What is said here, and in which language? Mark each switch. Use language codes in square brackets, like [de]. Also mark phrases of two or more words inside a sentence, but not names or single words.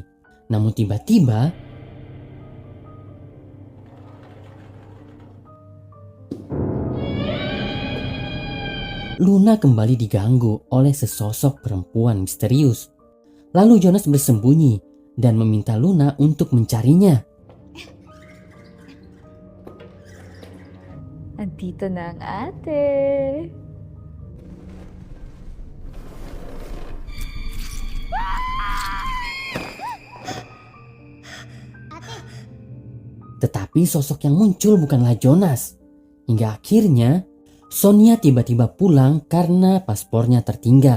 [id] Namun tiba-tiba Luna kembali diganggu oleh sesosok perempuan misterius. Lalu Jonas bersembunyi dan meminta Luna untuk mencarinya. [tl] Andito na ang ate. [id] Tetapi sosok yang muncul bukanlah Jonas. Hingga akhirnya Sonia tiba-tiba pulang karena paspornya tertinggal.